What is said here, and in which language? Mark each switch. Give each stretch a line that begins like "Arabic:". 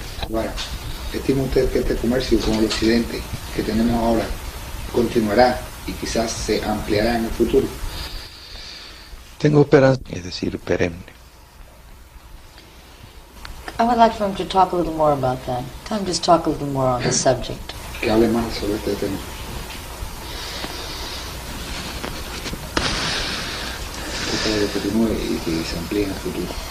Spanish: Ahora, ¿estima usted que este comercio con el occidente que tenemos ahora continuará y quizás se ampliará en el futuro? Tengo esperanza, es decir, perenne.
English: I would like for him to talk a little more about that. Tom, just talk a little more on the subject.
Spanish: Que hable más sobre este tema. Que continúe y que se amplíe en el futuro.